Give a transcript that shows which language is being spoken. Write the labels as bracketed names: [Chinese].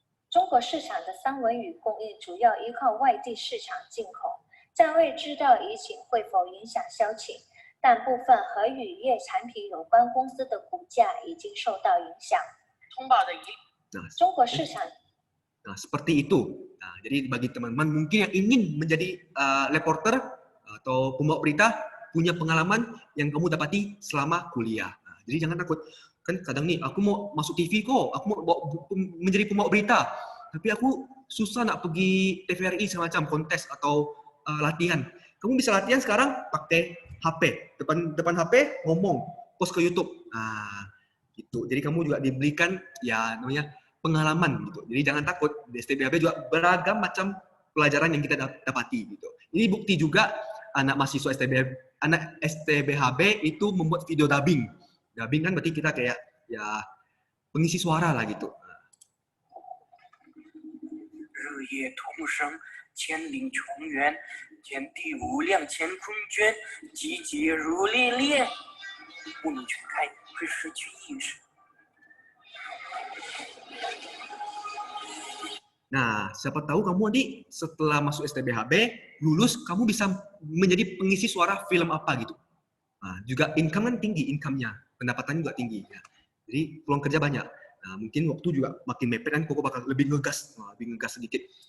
[Chinese] 中国市场的三文鱼供应主要依靠外地市场进口，暂未知道疫情会否影响销情，但部分和渔业产品有关公司的股价已经受到影响。通报的一，中国市场 [Indonesian] Nah, seperti itu. Nah, jadi bagi teman-teman mungkin yang ingin menjadi reporter atau pembawa berita, punya pengalaman yang kamu dapati selama kuliah. Nah, jadi jangan takut. Kan kadang nih, aku mau masuk TV kok, aku mau menjadi pembawa berita, tapi aku susah nak pergi TVRI semacam kontes atau latihan. Kamu bisa latihan sekarang pakai HP. Depan HP ngomong, post ke YouTube. Nah, gitu. Jadi kamu juga diberikan ya namanya pengalaman gitu. Jadi jangan takut, di STBHB juga beragam macam pelajaran yang kita dapati gitu. Ini bukti juga anak mahasiswa STBHB itu membuat video dubbing. Dubbing kan berarti kita kayak ya pengisi suara lah gitu. [Chinese] 日夜同生，千岭穷源，天地无量乾坤圈，集结如烈焰，不能全开会失去意识。 [Indonesian] Nah, siapa tahu kamu nanti setelah masuk STBHB, lulus, kamu bisa menjadi pengisi suara film apa gitu. Nah, juga income kan tinggi, income-nya, pendapatannya juga tinggi. Ya. Jadi peluang kerja banyak. Nah, mungkin waktu juga makin mepet kan, Koko bakal lebih ngegas sedikit.